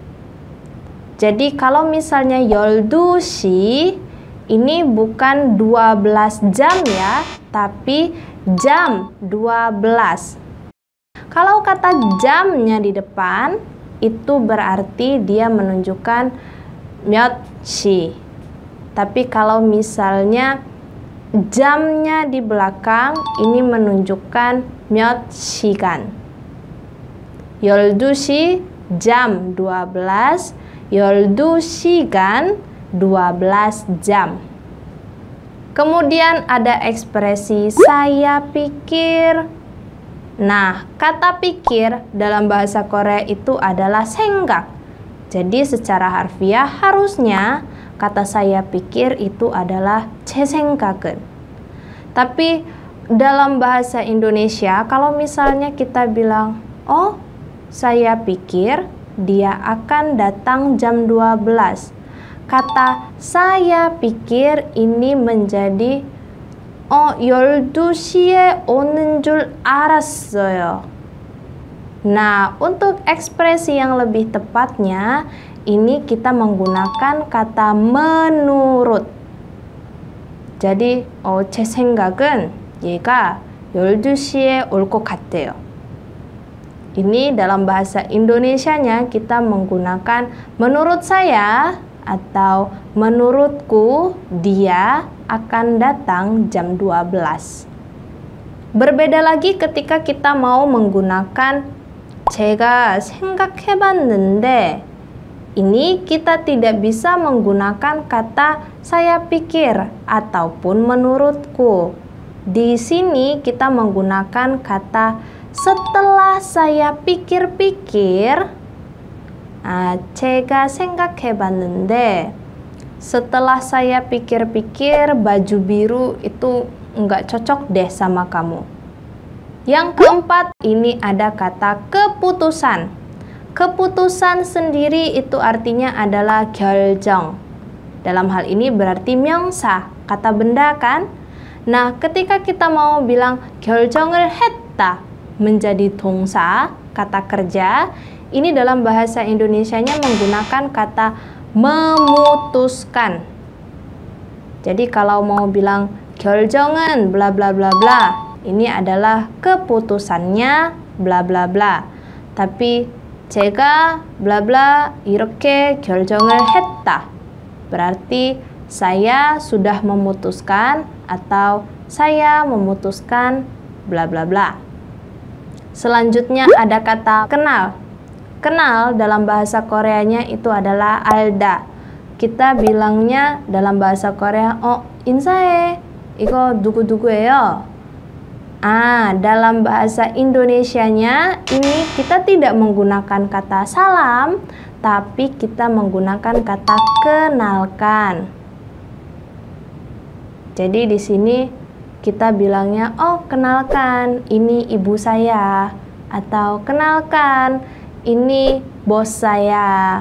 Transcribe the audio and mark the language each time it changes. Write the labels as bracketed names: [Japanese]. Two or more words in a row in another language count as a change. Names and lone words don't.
[Indonesian] Jadi kalau misalnya 열두시 ini bukan 12 jam ya, tapi jam 12. Kalau kata jamnya di depan, itu berarti dia menunjukkan myotshi. Tapi kalau misalnya jamnya di belakang, ini menunjukkan myot시간. [Korean] 열두시 jam 12, 열두시간 12 jam. [Indonesian] Kemudian ada ekspresi saya pikir. Nah, kata pikir dalam bahasa Korea itu adalah 생각. Jadi secara harfiah harusnya kata saya pikir itu adalah [Korean] 제 생각은. [Indonesian] Tapi dalam bahasa Indonesia kalau misalnya kita bilang, "Oh, saya pikir dia akan datang jam 12." Kata saya pikir ini menjadi [Korean] 12시에 오는 줄 알았어요. [Indonesian] Nah, untuk ekspresi yang lebih tepatnya, ini kita menggunakan kata menurut. Jadi, [Korean] 제 생각은 얘가 12시에 올 것 같아요. [Indonesian] Ini dalam bahasa Indonesianya kita menggunakan menurut saya atau menurutku dia akan datang jam 12. Berbeda lagi ketika kita mau menggunakan [Korean] 제가 생각해봤는데. [Indonesian] Ini kita tidak bisa menggunakan kata saya pikir ataupun menurutku. Di sini kita menggunakan kata setelah saya pikir-pikir. [Korean] 제가 생각해봤는데. [Indonesian] Setelah saya pikir-pikir baju biru itu nggak cocok deh sama kamu. Yang keempat, ini ada kata keputusan. Keputusan sendiri itu artinya adalah 결정. Dalam hal ini berarti 명사, kata benda kan? Nah, ketika kita mau bilang [Korean] 결정을 했다 [Indonesian] menjadi 동사, kata kerja, ini dalam bahasa Indonesianya menggunakan kata memutuskan. Jadi kalau mau bilang 결정은 bla bla bla bla, ini adalah keputusannya bla bla bla. [Korean] Tapi 제가 bla bla 이렇게 결정을 했다. [Indonesian] berarti saya sudah memutuskan atau saya memutuskan bla bla bla. Selanjutnya ada kata kenal. Kenal dalam bahasa Koreanya itu adalah alda. Kita bilangnya dalam bahasa Korea, [Korean] 인사해. 이거 누구누구예요? [Indonesian] Dalam bahasa Indonesianya ini kita tidak menggunakan kata salam, tapi kita menggunakan kata kenalkan. Jadi di sini kita bilangnya, kenalkan, ini ibu saya, atau kenalkan, ini bos saya.